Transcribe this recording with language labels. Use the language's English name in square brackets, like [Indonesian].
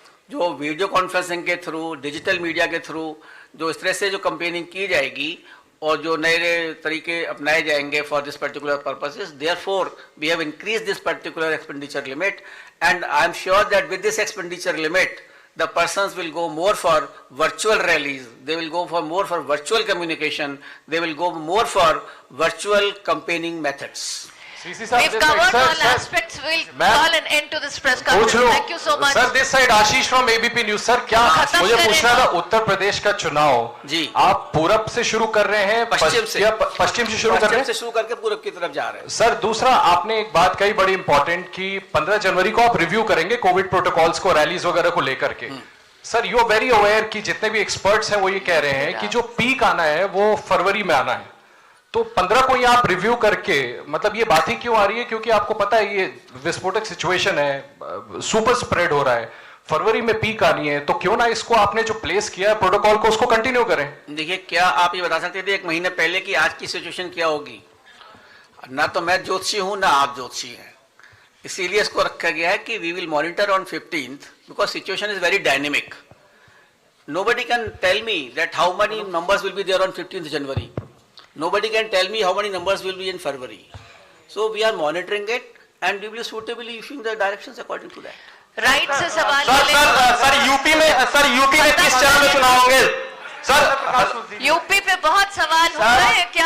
[Hindi] जो video conferencing के through, digital media के थ्रू जो इस तरह से जो कंपेनिंग की जाएगी और जो नए तरीके अपनाए जाएंगे [English] For this particular purposes, therefore we have increase this particular expenditure limit, and I am sure that with this expenditure limit the persons will go more for virtual rallies, they will go for more for virtual communication, they will go more for virtual campaigning methods. We've covered all aspects. We'll call an end to this press conference. Thank you so much. [Hindi] Sir [English] this side [Hindi] Ashish from ABP news. Sir क्या मुझे पूछना था, उत्तर प्रदेश का चुनाव जी आप पूरब से शुरू कर रहे हैं पश्चिम से शुरू कर रहे हैं? से शुरू करके पूरब की तरफ जा रहे हैं। सर दूसरा, आपने एक बात कही बड़ी इंपॉर्टेंट कि 15 जनवरी को आप रिव्यू करेंगे कोविड प्रोटोकॉल्स को, रैलीज वगैरह को लेकर के। [English] sir you are very aware [Hindi] कि जितने भी एक्सपर्ट्स हैं वो ये कह रहे हैं कि जो पीक आना है वो फरवरी में आना है, तो 15 को ही आप रिव्यू करके, मतलब ये बात ही क्यों आ रही है? क्योंकि आपको पता है ये विस्फोटक सिचुएशन है, सुपर स्प्रेड हो रहा है, फरवरी में पीक आनी है, तो क्यों ना इसको आपने जो प्लेस किया है प्रोटोकॉल को उसको कंटिन्यू करें? देखिए, क्या आप ये बता सकते थे एक महीने पहले कि आज की सिचुएशन क्या होगी? ना तो मैं ज्योतिषी हूं ना आप ज्योतिषी हैं, इसीलिए इसको रखा गया है कि [English] We will monitor on 15th because situation is very dynamic. Nobody can tell me that how many numbers will be there on 15th January. Nobody can tell me how many numbers will be in February. So we are monitoring it and we will suitably issuing the directions according to that. [Hindi] Right से सवाल sir UP में किस चरण में चुनाव होंगे? Sir UP पे बहुत सवाल हो रहे हैं, क्या